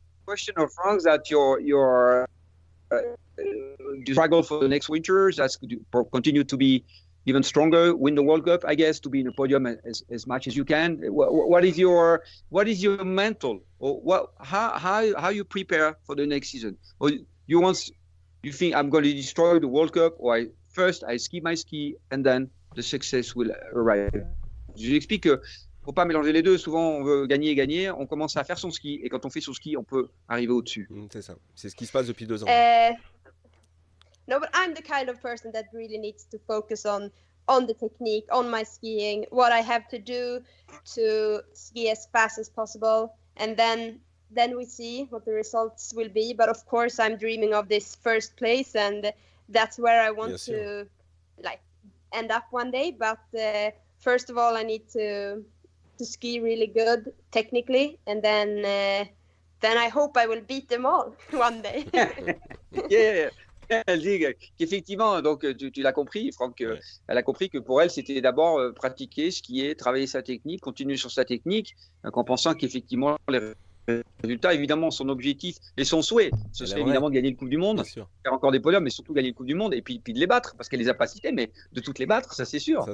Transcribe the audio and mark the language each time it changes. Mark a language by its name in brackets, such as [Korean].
[English] Question of Frank that your struggle for the next winter, that's continue to be even stronger, win the World Cup, I guess, to be in the podium as much as you can. What is your mental, or how you prepare for the next season? Or you think I'm going to destroy the World Cup, or first I ski my ski and then the success will arrive? [French] Je lui explique que faut pas mélanger les deux. Souvent, on veut gagner. On commence à faire son ski. Et quand on fait son ski, on peut arriver au-dessus. C'est ça. C'est ce qui se passe depuis 2 ans. [English] No, but I'm the kind of person that really needs to focus on on the technique, on my skiing, what I have to do to ski as fast as possible, and then we see what the results will be. But of course, I'm dreaming of this first place, and that's where I want to like end up one day. But first of all, I need to ski really good technically, and then I hope I will beat them all one day. Yeah. [French] Elle dit qu'effectivement, donc tu l'as compris, Franck, elle a compris que pour elle, c'était d'abord pratiquer, skier, travailler sa technique, continuer sur sa technique, en pensant qu'effectivement, les résultats, évidemment, son objectif et son souhait, ce serait évidemment de gagner le Coupe du Monde, faire encore des podiums, mais surtout gagner le Coupe du Monde, et puis de les battre, parce qu'elle les a pas cités, mais de toutes les battre, ça c'est sûr.